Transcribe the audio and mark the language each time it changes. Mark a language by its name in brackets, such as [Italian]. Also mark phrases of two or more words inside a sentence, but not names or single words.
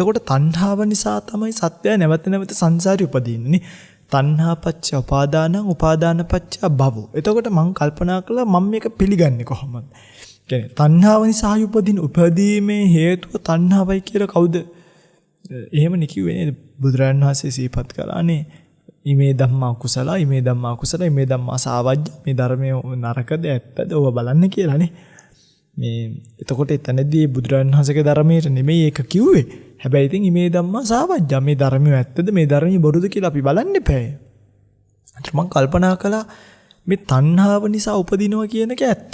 [Sinhala] එතකොට තණ්හාව නිසා තමයි සත්‍යය නැවත නැවත සංසාරේ උපදින්නේ. [Pali] තණ්හාපච්ච උපාදානං උපාදානපච්ච භවෝ. [Sinhala] එතකොට මම කල්පනා කළා මම මේක පිළිගන්නේ කොහොමද? කියන්නේ තණ්හාව නිසා උපදීමේ හේතුව තණ්හාවයි කියලා කවුද එහෙම නිකියුවේ නේද? බුදුරජාණන් වහන්සේ සිහිපත් කළානේ [Pali] ඉමේ ධම්මා කුසල ඉමේ ධම්මා කුසල ඉමේ ධම්මා සාවජ්ජ. [Sinhala] මේ ධර්මයේ නරකද ඇත්තද ඔබ බලන්න කියලානේ. මේ එතකොට එතනදී බුදුරජාණන් වහන්සේගේ ධර්මයට නෙමෙයි ඒක කිව්වේ. හැබැයි ඉතින් මේ [Pali] ධම්මා සාවජ්ජා [Sinhala] මේ ධර්මය ඇත්තද මේ ධර්මය බොරුද කියලා අපි බලන්න එපා. මම කල්පනා කළා මේ තණ්හාව නිසා උපදිනවා කියන එක ඇත්තද?